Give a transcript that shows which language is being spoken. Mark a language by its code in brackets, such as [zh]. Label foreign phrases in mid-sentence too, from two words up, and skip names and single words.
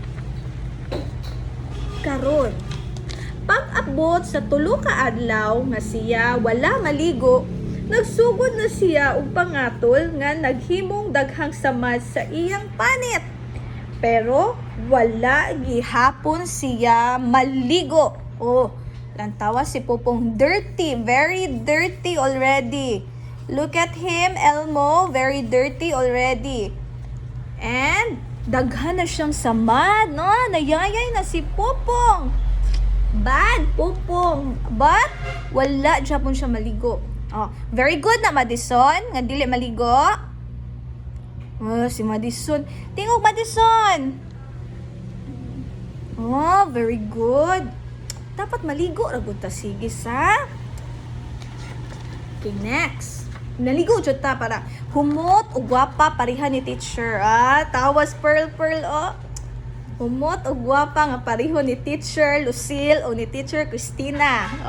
[ceb] Karon pag-abot sa tulo ka adlaw nga siya wala maligo, nagsugod na siya og pangatol nga naghimong daghang samad sa iyang panit. Pero wala gihapon siya maligo. Lantawa si Popong dirty, [en] very dirty already. Look at him, Elmo, very dirty already. [ceb] And Daghan na siyang samad, no? Nayayay na si Popong. [en] Bad, Popong. But, [ceb] wala dyan siya maligo. Oh, [en] very good [ceb] na, Madison. Nga dili maligo. Oh, si Madison. Tingog, Madison. [en] Oh, very good. [ceb] Dapat maligo, ragot ta. Sige, sa. [en] Okay, next. [ceb] Naligo dyan ta para humot o gwapa pariha ni teacher. Tawas Pearl, oh. Humot o gwapa nga pariho ni teacher Lucille o ni teacher Christina.